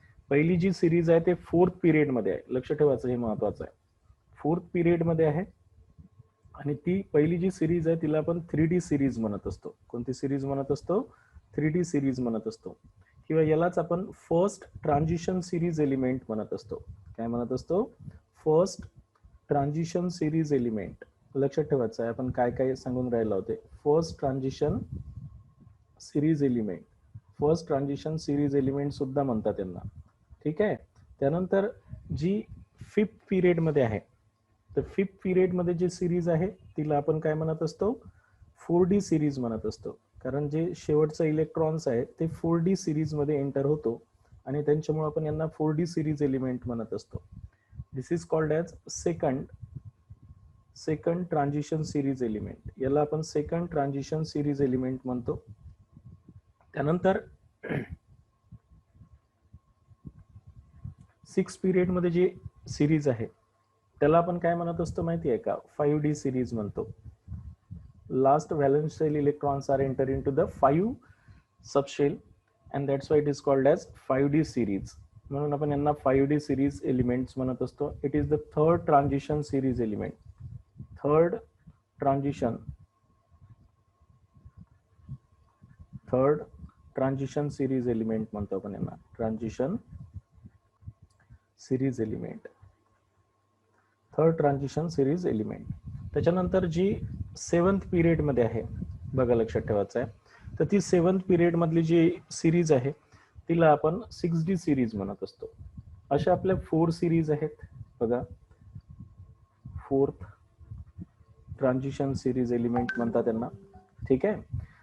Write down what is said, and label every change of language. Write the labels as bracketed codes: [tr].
[mr] पहिली जी सिरीज आहे ते 4th पिरियड मध्ये आहे, लक्ष ठेवायचं, हे महत्वाचं आहे. 4th पिरियड मध्ये आहे आणि ती पहिली जी सिरीज आहे तिला आपण 3D सिरीज म्हणत असतो. कोणती सिरीज म्हणत असतो? 3D सिरीज म्हणत असतो, किंवा यालाच आपण फर्स्ट ट्रान्झिशन सिरीज एलिमेंट म्हणत असतो. काय म्हणत असतो? [en] First transition series element. [mr] लक्षात ठेवायचं आहे आपण काय काय सांगून राहिलो होते. First transition series element, first transition series element सुद्धा म्हणतात त्यांना. ठीक आहे. त्यानंतर जी 5th पिरियड मध्ये आहे, तर 5th पिरियड मध्ये जी सिरीज आहे तिला आपण काय म्हणत असतो? 4D सिरीज म्हणत असतो, कारण जे शेवटचं इलेक्ट्रॉन्स आहे ते 4D सिरीज मध्ये एंटर होतो आणि त्यांच्यामुळे आपण यांना 4D सिरीज एलिमेंट म्हणत असतो. [en] This is called as second transition series element. [mr] याला आपण सेकंड ट्रान्झिशन सिरीज एलिमेंट म्हणतो. त्यानंतर 6th पिरियड मध्ये जी सिरीज आहे त्याला आपण काय म्हणत असतो माहिती आहे का? 5D सिरीज म्हणतो. [en] Last valence shell electrons are enter into the 5 subshell and that's why it is called as 5D series. [mr] म्हणून आपण यांना 5D series elements म्हणत असतो. [en] It is the third transition series element. Third transition series element [mr] म्हणतो आपण यांना. [en] Transition series element. Third transition series element. [mr] त्याच्यानंतर जी 7th period मध्ये आहे, बघा लक्षात ठेवायचं आहे, तर ती 7th पिरियड मधली जी सिरीज आहे तिला आपण 6D सिरीज म्हणत असतो. अशा आपल्या 4 सिरीज आहेत बघा. 4th ट्रान्झिशन सिरीज एलिमेंट म्हणतात त्यांना. ठीक आहे.